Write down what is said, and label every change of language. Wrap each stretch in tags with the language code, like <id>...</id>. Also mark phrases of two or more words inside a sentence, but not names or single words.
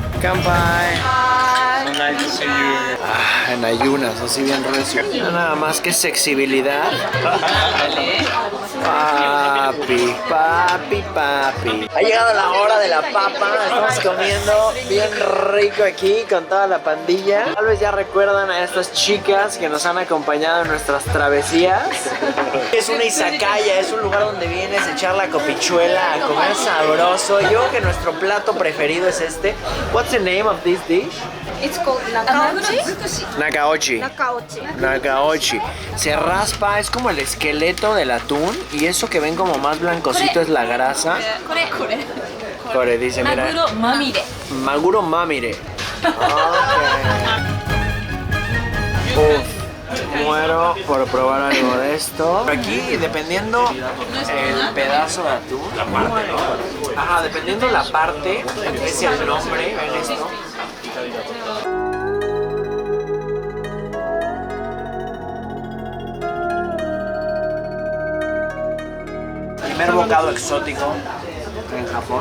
<ja>Kanpai.</ja> <en>So nice to see you.</en> <es>Ah, en ayunas, así bien recio. Nada más que sexibilidad. Papi, papi, papi. Ha llegado la hora de la papa. Estamos comiendo bien rico aquí con toda la pandilla. Tal vez ya recuerdan a estas chicas que nos han acompañado en nuestras travesías. Es una izakaya, es un lugar donde vienes a echar la copichuela, a comer sabroso. Yo creo que nuestro plato preferido es este.</es> <en>What's the name of this dish? It's called nakaochi.</en> <es>Nakaochi. Nakaochi. Nakaochi. Se raspa, es como el esqueleto del atún. Y eso que ven como más blancosito es la grasa. Core dice, mira.</es> <ja>Maguro mamire. Maguro mamire.</ja> <es>Uf, muero por probar algo de esto. Aquí, dependiendo el pedazo de atún. Ajá, dependiendo la parte, es el nombre. ¿Ven esto? Primer bocado exótico en Japón.</es>